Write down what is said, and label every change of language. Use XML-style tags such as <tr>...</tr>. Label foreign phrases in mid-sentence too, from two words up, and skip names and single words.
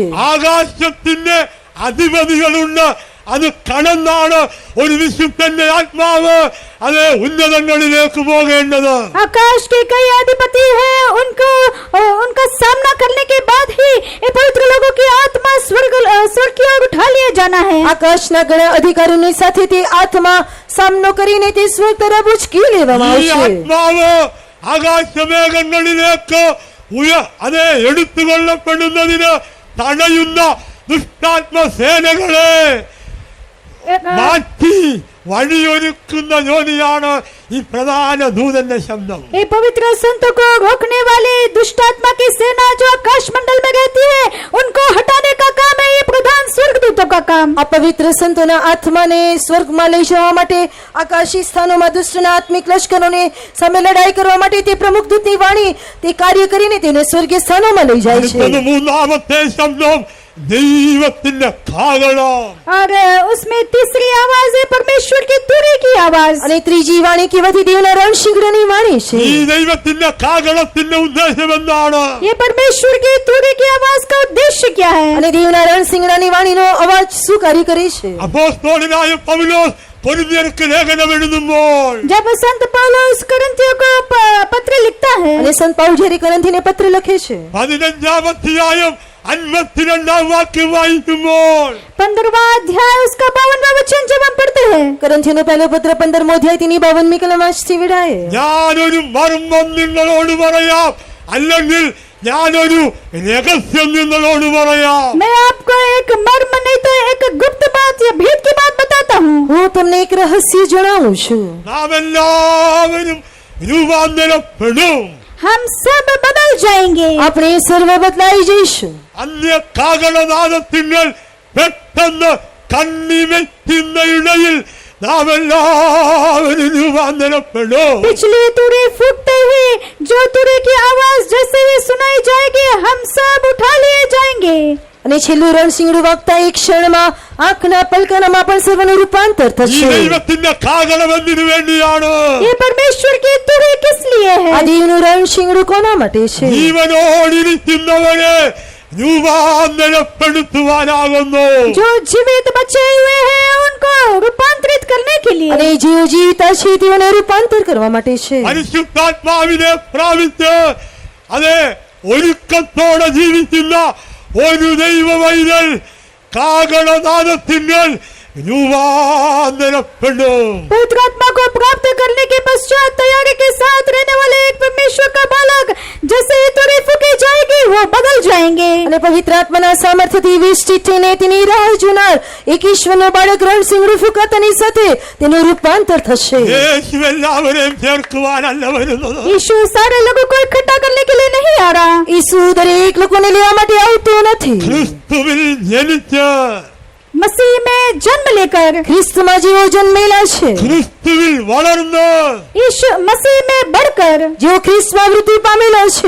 <ml>ആകാശത്തിന്റെ അധിപതികളുണ്ട്. അത് കടന്നാണ് ഒരു വിശുദ്ധന്റെ ആത്മാവ് അത് ഉന്നതങ്ങളിലേക്ക് പോകേണ്ടത്.</ml> <hi>आकाश के कई अधिपति हैं, उनका सामना करने के बाद ही ये पवित्र लोगों की आत्मा स्वर्ग की ओर उठा लिए जाना है.</hi> <gu>આકાશના ઘણા અધિકારીઓની સાથે તે આત્મા સામનો કરીને તે સ્વર્ગ તરફ ઉચકી લેવામાં ഈ આવશે.</gu> <ml>ആത്മാവ് ആകാശമേഘങ്ങളിലേക്ക് അത് എടുത്തുകൊള്ളപ്പെടുന്നതിന് തടയുന്ന ദുഷ്ടാത്മസേനകളെ മാറ്റി വഴിയൊരുക്കുന്ന ജോലിയാണ് ഈ പ്രധാന ദൂതന്റെ ശബ്ദം.</ml> <hi>ये पवित्र संतों को रोकने वाली दुष्ट आत्मा की सेना जो आकाश मंडल में रहती है, उनको हटाने का काम है ये प्रधान स्वर्गदूतों का काम.</hi> <gu>આ પવિત્ર સંતોના આત્માને સ્વર્ગમાં લઈ જવા માટે આકાશી સ્થાનોમાં દુષ્ટના આત્મિક લશ્કરોને સામે લડાઈ કરવા માટે તે પ્રમુખ દૂતની વાણી તે કાર્ય કરીને તેને સ્વર્ગીય સ્થાનોમાં લઈ જાય છે.</gu> <ml>മൂന്നാമത്തെ ശബ്ദം ദൈവത്തിന്റെ കാഹളം.</ml> <hi>और उसमें तीसरी आवाज है परमेश्वर की तुरी की आवाज.</hi> <gu>અને ત્રીજી વાણી કહેવાથી દેવના રણશીંગડાની વાણી છે.</gu> <ml>ഈ ദൈവത്തിന്റെ കാഹളത്തിന്റെ ഉദ്ദേശം എന്താണ്?</ml> <hi>ये परमेश्वर की तुरी की आवाज का उद्देश्य क्या है?</hi> <gu>અને દેવના રણશીંગડાની વાણીનો અવાજ શું કાર્ય કરે છે?</gu> <ml>അപ്പോസ്തലനായ പൗലോസ് കൊരിന്ത്യർക്ക് ലേഖനം എഴുതുമ്പോൾ</ml> <hi>जब संत पौलुस कुरिन्थियों को पत्र लिखता है,</hi> <gu>અને સંત પાઉલ જ્યારે કરંથીને પત્ર લખે છે</gu> <ml>15-ാം അധ്യായം 52-ാം വാക്യം വായിക്കുമ്പോൾ</ml> <hi>15वां अध्याय उसका 52वां वचन जब हम पढ़ते हैं,</hi> <gu>કરંથીનો પહેલો પત્ર 15મો અધ્યાય તેની 52મી કલમ વાંચતી વિડાય.</gu> <ml>ഞാനൊരു മർമ്മം നിങ്ങളോട് പറയാം, അല്ലെങ്കിൽ ഞാനൊരു രഹസ്യം നിങ്ങളോട് പറയാം.</ml> <hi>मैं आपको एक मर्म नहीं तो एक गुप्त बात या भेद की बात बताता हूँ.</hi> <gu>હું તમને એક રહસ્ય જણાવું છું.</gu> <ml>നാം എല്ലാവരും രൂപാന്തരപ്പെടും.</ml> <hi>हम सब बदल जाएंगे.</hi> <gu>આપણે સર્વ બદલાઈ જઈશું.</gu> <ml>അന്യ കാഹളനാദത്തിങ്ങൾ പെട്ടെന്ന് കണ്ണിമയ്ക്കുന്ന ഇടയിൽ നാം എല്ലാവരും രൂപാന്തരപ്പെടും.</ml> <hi>पिछली तुरी फूटते ही जो तुरी की आवाज जैसे ही सुनाई जाएगी, हम सब उठा लिए जाएंगे.</hi> <gu>અને છેલ્લું રણશીંગડું વાગતા એક ક્ષણમાં આંખના પલકાનામાં પણ સર્વનું રૂપાંતર ഈ થશે.</gu> <ml>ദൈവത്തിന്റെ കാഹളം എന്തിനു വേണ്ടിയാണ്?</ml> <hi>ये परमेश्वर की तुरी किस लिए આ है?</hi> <gu>દેવનું રણશીંગડું કોના માટે છે?</gu> <ml>ജീവനോടിരിക്കുന്നവരെ രൂപാന്തരപ്പെടുത്തുവാനാകുന്നു.</ml> <hi>जो जीवित बचे हुए हैं उनको रूपांतरित करने के लिए.</hi> <gu>અને જેઓ જીવતા છે તેઓને રૂપાંતર કરવા માટે છે.</gu> <ml>പരിശുദ്ധാത്മാവിനെ പ്രാപിച്ച് അതെ ഒരുക്കത്തോടെ ജീവിക്കുന്ന ഒരു ദൈവവൈതൽ കാഹളനാദത്തിങ്കൽ രൂപാന്തരപ്പെടും.</ml> <hi>पवित्र आत्मा को प्राप्त करने के पश्चात तैयारी के साथ रहने वाले एक परमेश्वर का बालक जैसे ही तुरी फूकी जाएगी वो बदल जाएंगे.</hi> <gu>અને પવિત્ર આત્માના સામર્થ્યથી વિષ્ટિત થઈને તેની રાહ જોનાર એક ઈશ્વરનો બાળક રણશીંગડું ફૂંકાતાની સાથે તેનું રૂપાંતર થશે.</gu> <ml>യേശു എല്ലാവരെയും ചേർക്കുവാനല്ല വരുന്നത്.</ml> <hi>यीशु सारे लोगों को इकट्ठा करने के लिए नहीं आ रहा.</hi> <gu>ઈસુ દરેક લોકોને લેવા માટે આવતો નથી.</gu> <ml>ക്രിസ്തുവിൽ ജനിച്ച്</ml> <hi>मसीह में जन्म लेकर,</hi> <gu>ખ્રિસ્તમાં જેઓ જન્મેલા છે,</gu> <ml>ക്രിസ്തുവിൽ വളർന്ന്</ml> <hi>यीशु मसीह में बढ़कर,</hi> <gu>જેઓ ખ્રિસ્તમાં વૃદ્ધિ પામેલા છે.</gu>